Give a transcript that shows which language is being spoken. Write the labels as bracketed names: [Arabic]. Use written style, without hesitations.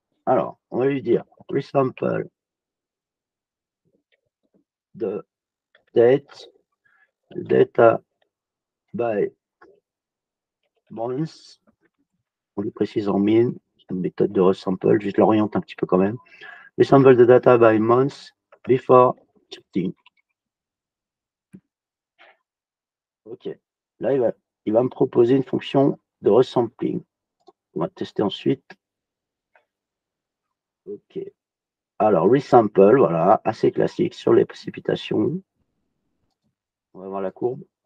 [French] Alors, on va lui dire [English] resample de data by months. [French] On lui précise en min, une méthode de resample, je l'oriente un petit peu quand même. [English] Resample the data by months before shifting. [French] OK. Là, il va me proposer une fonction de resampling. On va tester ensuite. OK. Alors, resample, voilà, assez classique sur les précipitations. On va voir la courbe.